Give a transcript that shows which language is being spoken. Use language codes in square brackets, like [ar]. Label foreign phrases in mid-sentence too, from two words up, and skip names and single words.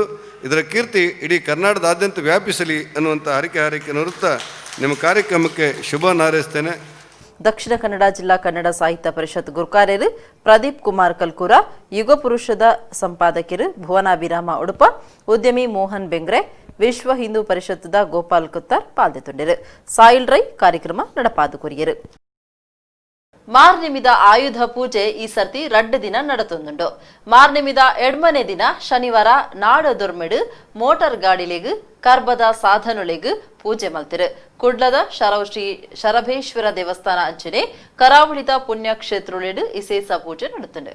[kn] ಇದರ ಕೀರ್ತಿ ಇಡೀ ಕರ್ನಾಟಕದಾದ್ಯಂತ ವ್ಯಾಪಿಸಲಿ ಅನ್ನುವಂಥ ಹಾರೈಕೆ ನೋಡುತ್ತಾ ನಿಮ್ಮ ಕಾರ್ಯಕ್ರಮಕ್ಕೆ ಶುಭ ಹಾರೈಸ್ತೇನೆ. [tcy] ದಕ್ಷಿಣ ಕನ್ನಡ ಜಿಲ್ಲಾ ಕನ್ನಡ ಸಾಹಿತ್ಯ ಪರಿಷತ್ ಗುರುಕಾರ್ಯರು ಪ್ರದೀಪ್ ಕುಮಾರ್ ಕಲ್ಕೂರ, ಯುಗ ಪುರುಷದ ಸಂಪಾದಕರು ಭುವನಾಭಿರಾಮ ಉಡುಪ, ಉದ್ಯಮಿ ಮೋಹನ್ ಬೆಂಗ್ರೆ, ವಿಶ್ವ ಹಿಂದೂ ಪರಿಷತ್ತದ ಗೋಪಾಲ್ ಕುತ್ತಾರ್ ಪಾಲ್ಗೊಂಡಿರು. ಸಾಯಿಲ್ ರೈ ಕಾರ್ಯಕ್ರಮ ನಡಪಾದು ಕೊರಿಯರು. ಮಾರ್ನಿಮಿದ ಆಯುಧ ಪೂಜೆ ಈ ಸರ್ತಿ 2 ದಿನ ನಡತೊಂದುಂಡು. ಮಾರ್ನಿಮಿದ ಎಡ್ಮನೆ ದಿನ ಶನಿವಾರ ನಾಡ ದೊರ್ಮೆಡು ಮೋಟಾರ್ ಗಾಡಿಲೆಗ್ ಕರ್ಬದ ಸಾಧನುಲೆಗ್ ಪೂಜೆ ಮಲ್ತಿರು. ಕುಡ್ಲದ ಶ್ರೀ ಶರಭೇಶ್ವರ ದೇವಸ್ಥಾನ ಅಂಚನೆ ಕರಾವಳಿದ ಪುಣ್ಯಕ್ಷೇತ್ರೊಳೆಡು ವಿಶೇಷ ಪೂಜೆ ನಡುತ್ತುಂಡು.